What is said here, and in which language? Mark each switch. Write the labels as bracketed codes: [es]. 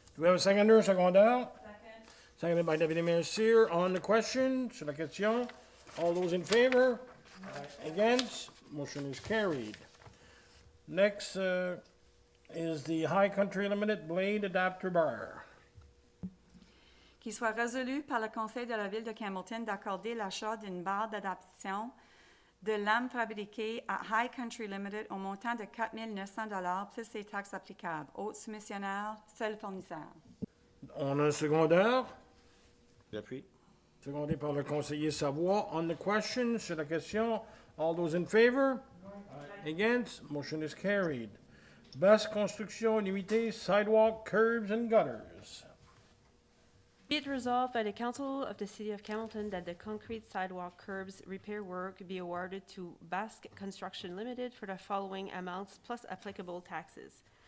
[en] Do we have a seconder or seconder? Seconded by Deputy Mayor Cyr. On the question, [fr] sur la question, [en] all those in favor? Against? Motion is carried. Next is the High Country Limited Blade Adapter Bar. [fr] Qu'il soit résolu par le conseil de la ville de Campbellton d'accorder l'achat d'une barre d'adaptation de lames fabriquées à High Country Limited au montant de 4 900 plus les taxes applicables. Autres soumissionnaires, seul fournisseur. On a un secondeur, J'appuie. secondé par le conseiller Savoie. [en] On the question, [fr] sur la question, [en] all those in favor? Against? Motion is carried. Basse Construction Limitée, sidewalk, curbs, and gutters. Be it resolved by the Council of the City of Hamilton that the concrete sidewalk curbs repair work be awarded to Basque Construction Limited for the following amounts plus applicable taxes.